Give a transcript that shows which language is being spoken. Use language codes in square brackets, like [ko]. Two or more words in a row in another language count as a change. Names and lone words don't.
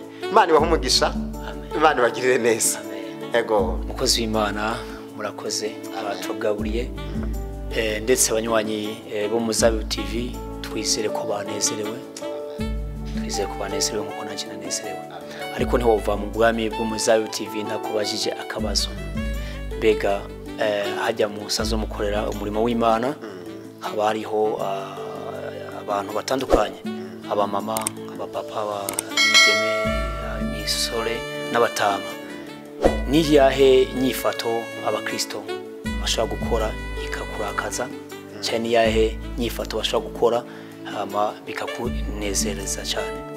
[rn] Imana ibahe umugisha, Imana ibagirire neza. Ego mukozi w'Imana, murakoze abatugaburiye ndetse abanywanyi b'Umuzabibu TV, twizere ko banezerewe, twizere ko banezerewe nkuko nanjye nanezerewe. Ariko ntiwova mu bwami bw'Umuzabibu TV ntakubajije akabazo, mbega hajya mu musanzo mukorera umurimo w'Imana, haba hariho abantu batandukanye, abamama, abapapa, abigeme, imisore n'abatama. Niyahe nyifato abakristo bashaka gukora ikakurakaza, cyane niyahe nyifato bashaka gukora hama bikakunezereza cyane?